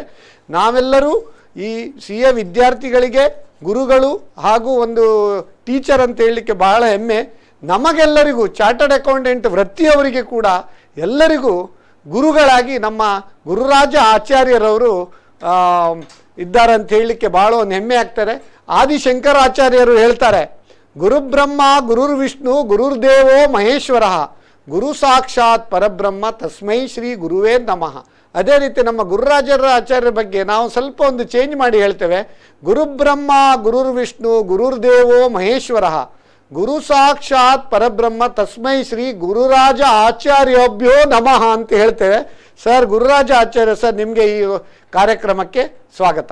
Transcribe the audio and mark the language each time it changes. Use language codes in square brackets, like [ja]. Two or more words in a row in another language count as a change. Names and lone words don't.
[kn] ನಾವೆಲ್ಲರೂ ಈ CA ವಿದ್ಯಾರ್ಥಿಗಳಿಗೆ ಗುರುಗಳು ಹಾಗೂ ಒಂದು ಟೀಚರ್ ಅಂತ ಹೇಳಲಿಕ್ಕೆ ಬಹಳ ಹೆಮ್ಮೆ. ನಮಗೆಲ್ಲರಿಗೂ [en] chartered accountant [kn] ವೃತ್ತಿಯವರಿಗೆ ಕೂಡ ಎಲ್ಲರಿಗೂ ಗುರುಗಳಾಗಿ ನಮ್ಮ ಗುರುರಾಜ ಆಚಾರ್ಯರವರು ಇದ್ದಾರೆ ಅಂತ ಹೇಳಲಿಕ್ಕೆ ಭಾಳ ಒಂದು ಹೆಮ್ಮೆ ಆಗ್ತಾರೆ. ಆದಿಶಂಕರಾಚಾರ್ಯರು ಹೇಳ್ತಾರೆ, [sa] ಗುರುಬ್ರಹ್ಮ ಗುರುರ್ ವಿಷ್ಣು ಗುರುರ್ದೇವೋ ಮಹೇಶ್ವರ ಗುರು ಸಾಕ್ಷಾತ್ ಪರಬ್ರಹ್ಮ ತಸ್ಮೈ ಶ್ರೀ ಗುರುವೇ ನಮಃ. [kn] ಅದೇ ರೀತಿ ನಮ್ಮ ಗುರುರಾಜರ ಆಚಾರ್ಯರ ಬಗ್ಗೆ ನಾವು ಸ್ವಲ್ಪ ಒಂದು ಚೇಂಜ್ ಮಾಡಿ ಹೇಳ್ತೇವೆ. [sa] ಗುರುಬ್ರಹ್ಮ ಗುರುರ್ವಿಷ್ಣು ಗುರುರ್ದೇವೋ ಮಹೇಶ್ವರ ಗುರು ಸಾಕ್ಷಾತ್ ಪರಬ್ರಹ್ಮ ತಸ್ಮೈ ಶ್ರೀ ಗುರುರಾಜ ಆಚಾರ್ಯೋಭ್ಯೋ ನಮಃ [kn] ಅಂತ ಹೇಳ್ತೇವೆ. ಸರ್, ಗುರುರಾಜ ಆಚಾರ್ಯ ಸರ್, ನಿಮಗೆ ಈ ಕಾರ್ಯಕ್ರಮಕ್ಕೆ ಸ್ವಾಗತ.